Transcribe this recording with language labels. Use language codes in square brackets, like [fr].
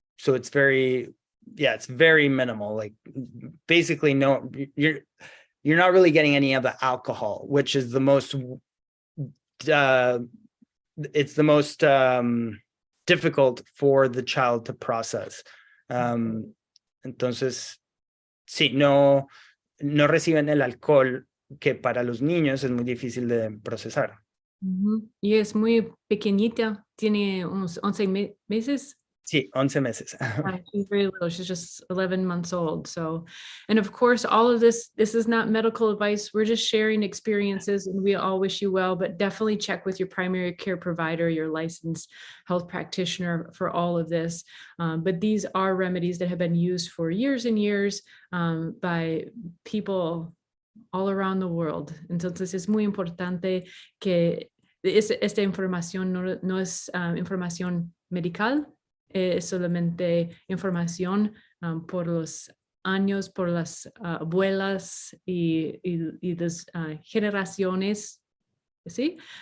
[en] So it's very minimal. Like basically you're not really getting any of the alcohol, which is the most it's the most difficult for the child to process. [es] Entonces, sí, no reciben el alcohol, que para los niños es muy difícil de procesar. Y es muy pequeñita, tiene unos 11 meses. Sí, 11 meses. [en] She's very little. She's just 11 months old. So, and of course, all of this is not medical advice. We're just sharing experiences, and we all wish you well, but definitely check with your primary care provider, your licensed health practitioner for all of this. But these are remedies that have been used for years and years by people all around the world. [es] Entonces es muy importante que esta información no es información medical, es solamente información por los años, por las abuelas y las generaciones, ¿sí?